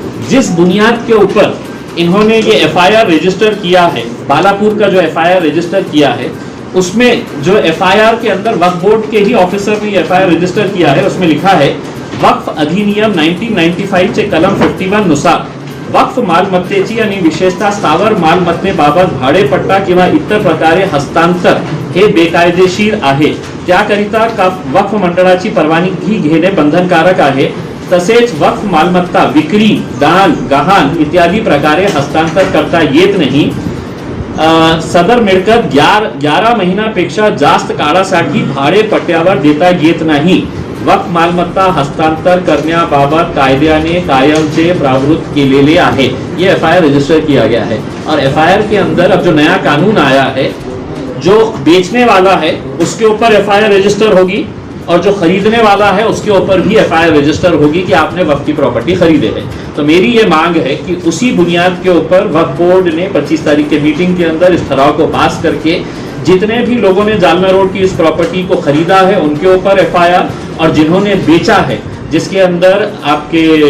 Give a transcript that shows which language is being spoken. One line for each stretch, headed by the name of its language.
Hindi: जिस बुनियाद के ऊपर इन्होंने ये एफआईआर रजिस्टर किया है, बालापुर का जो एफआईआर रजिस्टर किया है, उसमें जो एफआईआर के अंदर वक्फ बोर्ड के ही ऑफिसर ने एफआईआर रजिस्टर किया है, उसमें लिखा है
Marathi: वक्फ अधिनियम 1995 चे कलम 51 नुसार वक्फ मालमत्तेची आणि विशेषतः स्थावर मालमत्तेबाबत भाडेपट्टा किंवा इतर प्रकारे हस्तांतर हे बेकायदेशीर आहे, त्याकरिता वक्फ मंडळाची परवानगी घेणे बंधनकारक आहे। तसेच वक्फ मालमत्ता विक्री, दान, गहाण इत्यादी प्रकारे हस्तांतर करता येत नाही। सदर मिळकत 11 महिन्यापेक्षा जास्त काळासाठी भाडेपट्ट्यावर देता येत नाही। वक्फ मालमत्ता हस्तांतर करण्याबाबत कायद्याने कायमचे प्रावधान केलेले आहे।
Hindi: ये एफआईआर रजिस्टर किया गया है और एफआईआर के अंदर अब जो नया कानून आया है, जो बेचने वाला है उसके ऊपर एफआईआर रजिस्टर होगी और जो खरीदने वाला है उसके ऊपर भी एफआईआर रजिस्टर होगी कि आपने वक्फ की प्रॉपर्टी खरीदे है। तो मेरी ये मांग है कि उसी बुनियाद के ऊपर वक्फ बोर्ड ने 25 तारीख के मीटिंग के अंदर इस ठराव को पास करके जितने भी लोगों ने जालना रोड की इस प्रॉपर्टी को खरीदा है उनके ऊपर एफआईआर, और जिन्होंने बेचा है जिसके अंदर आपके